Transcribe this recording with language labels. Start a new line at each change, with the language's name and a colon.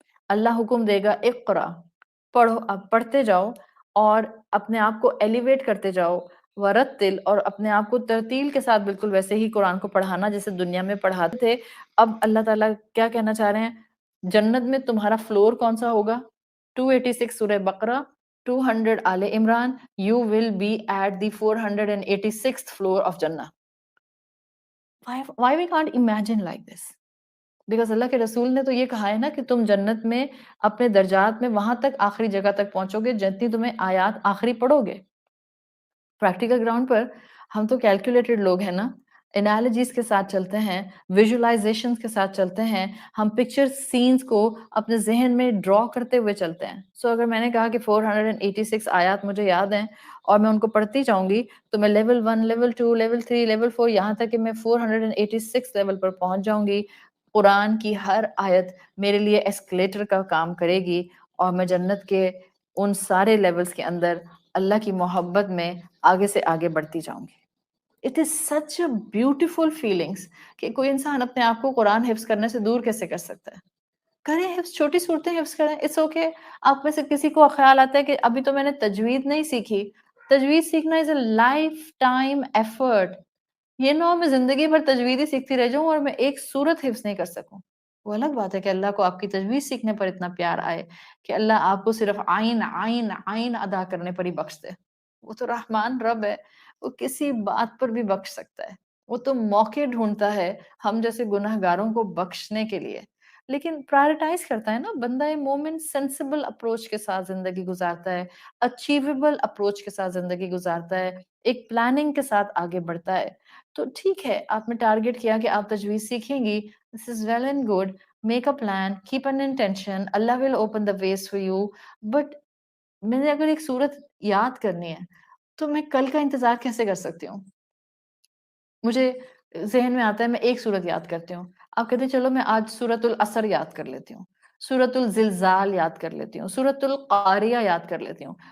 Urdu: اللہ حکم دے گا اقرا، پڑھو. اب پڑھتے جاؤ اور اپنے آپ کو ایلیویٹ کرتے جاؤ. ورتل، اور اپنے آپ کو ترتیل کے ساتھ بالکل ویسے ہی قرآن کو پڑھانا جیسے دنیا میں پڑھاتے تھے. اب اللہ تعالیٰ کیا کہنا چاہ رہے ہیں؟ جنت میں تمہارا فلور کون سا ہوگا؟ 286 سورہ بقرہ، 200 آل Imran.
English: You will be at the 486th floor of Jannah. Why we can't imagine like this? Because
Urdu: اللہ کے رسول نے تو یہ کہا ہے نا کہ تم جنت میں اپنے درجات میں وہاں تک آخری جگہ تک پہنچو گے جتنی تمہیں آیات آخری پڑھو گے. پریکٹیکل گراؤنڈ پر ہم تو کیلکولیٹڈ لوگ ہیں نا، انالوجیز کے ساتھ چلتے ہیں، ویژولائزیشنز کے ساتھ چلتے ہیں، ہم پکچر سینز کو اپنے ذہن میں ڈرا کرتے ہوئے چلتے ہیں. سو اگر میں نے کہا کہ 486 آیات مجھے یاد ہیں اور میں ان کو پڑھتی جاؤں گی تو میں لیول 1 لیول 2 لیول 3 لیول 4 یہاں تک کہ میں 486 لیول پر پہنچ جاؤں گی. قرآن کی ہر آیت میرے لیے ایسکلیٹر کا کام کرے گی اور میں جنت کے ان سارے لیولز کے اندر اللہ کی محبت میں آگے سے آگے بڑھتی جاؤں گی.
English: it is such a beautiful feelings
Urdu: کہ کوئی انسان اپنے آپ کو قرآن حفظ کرنے سے دور کیسے کر سکتا ہے. کریں حفظ، چھوٹی صورتیں حفظ کریں،
English: It's okay.
Urdu: آپ میں سے کسی کو خیال آتا ہے کہ ابھی تو میں نے تجوید نہیں سیکھی. تجوید سیکھنا
English: Is a life time effort.
Urdu: یہ نہ ہو میں زندگی بھر تجوید ہی سیکھتی رہ جاؤں اور میں ایک سورت حفظ نہیں کر سکوں. وہ الگ بات ہے کہ اللہ کو آپ کی تجوید سیکھنے پر اتنا پیار آئے کہ اللہ آپ کو صرف آئین آئین آئین ادا کرنے پر ہی بخش دے. وہ تو رحمان رب ہے، وہ کسی بات پر بھی بخش سکتا ہے. وہ تو موقع ڈھونڈتا ہے ہم جیسے گناہ گاروں کو بخشنے کے لیے، لیکن پرائرٹائز کرتا ہے نا. بندہ مومن سینسیبل اپروچ کے ساتھ زندگی گزارتا ہے، اچیویبل اپروچ کے ساتھ زندگی گزارتا ہے، ایک پلاننگ کے ساتھ آگے بڑھتا ہے. تو ٹھیک ہے، آپ نے ٹارگٹ کیا کہ آپ تجوید سیکھیں گی،
English: This is well and good. Make a plan, keep an intention, Allah will open the ways for you.
Urdu: But میں نے اگر ایک صورت یاد کرنی ہے تو میں کل کا انتظار کیسے کر سکتی ہوں؟ مجھے ذہن میں آتا ہے میں ایک صورت یاد کرتی ہوں، آپ کہتے ہیں چلو میں آج سورۃ العصر یاد کر لیتی ہوں، سورۃ الزلزال یاد کر لیتی ہوں، سورۃ القاریہ یاد کر لیتی ہوں.